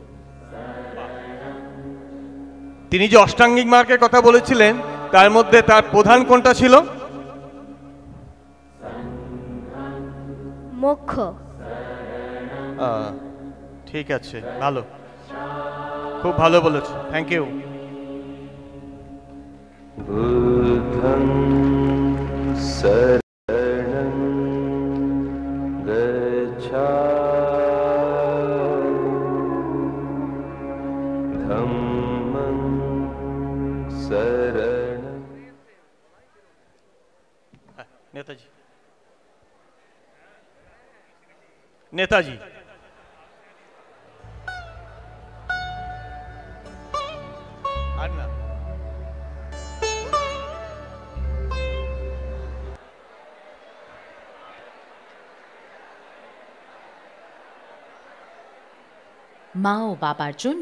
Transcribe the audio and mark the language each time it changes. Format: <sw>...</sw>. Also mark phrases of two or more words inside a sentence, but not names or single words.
<bn>তিনি যে অষ্টাঙ্গিক মার্গের কথা বলেছিলেন, তার মধ্যে তার প্রধান কোনটা ছিল? মোক্ষ। ঠিক আছে, ভালো, খুব ভালো বলেছো,</bn> <en>thank you.</en> <pi>बुद्धं शरणं गच्छामि धम्मं शरणं।</pi> <hi>नेताजी, नेताजी अन्ना</hi> <bn>মা ও বাবার জন্য</bn>